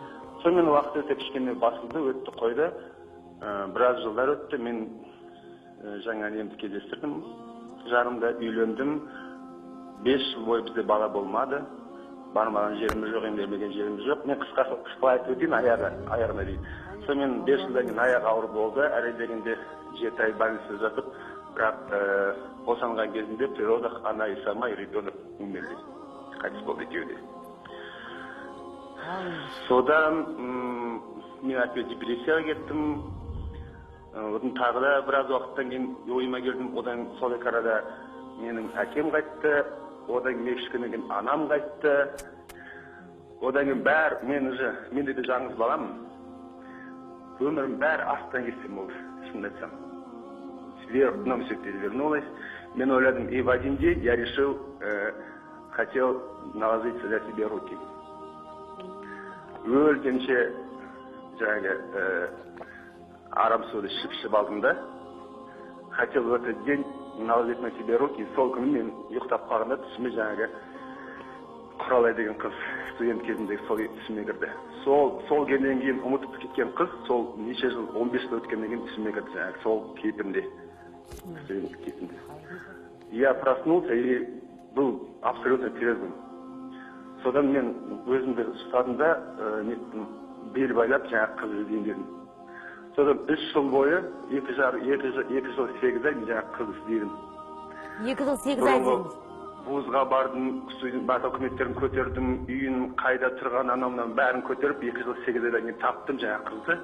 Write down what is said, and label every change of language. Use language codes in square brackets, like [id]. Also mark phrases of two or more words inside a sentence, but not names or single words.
[kk] Сонымен уақыт өте кішкене басылды, өтті қойды. Біраз жылдар өтті, мен жаңа немді кездестірдім, жарымда үйлендім, 5 жыл бойы бізде бала болмады, бармаған жеріміз жоқ, емделмеген жеріміз жоқ. Мен қысқа айтып өтейін, аяғына дейін. Сонымен 5 жылдан кейін аяғы ауыр болды, әрі дегенде 7 ай больницада жатып, бірақ босанған кезінде [ru] при родах она и сама, и ребенок умерли, [kk] қайтыс болды екеуі де. Содан мен опять депрессияға кеттім. Одан тағы да біраз уақыттан кейін ойыма келдім. Одан сол арада менің әкем қайтты. Одан кейін кішкенен кейін анам қайтты. Одан кейін бәрі, мен де жаңыз баламын. Өмірім бәрі астан кестем болды, шын айтсам. [ru] Вверх дном все перевернулось. [kk] Мен ойладым, [ru] и в один день я решил, хотел наложить для себя руки. [kk] Өлгенше жаңағы арам соды ішіп алдым да. [ru] Хотел в этот день наложить на себе руки. [kk] Сол күні мен ұйықтап қалғанда түсіме жаңағы Құралай деген қыз студент кезіндегі сол түсіме кірді. Сол келгеннен кейін ұмытып кеткен қыз, сол неше жыл 15 жыл өткеннен кейін түсіме кірді жаңағы сол кейпінде. Студент кезінде. [ru] Я проснулся и был абсолютно трезвым. [kk] Содан мен өзімді ұстадым да бел байлап жаңағы қыз іздейін дедім. Содан 3 жыл бойы 2 жыл 8 ай жаңағы қыз іздедім. 2 жыл 8 ай іздедіңіз. Вузға бардым, бата документтерін көтердім, үйін қайда тұрған анамнан бәрін көтеріп 2 жыл 8 айдан кейін таптым жаңағы қызды.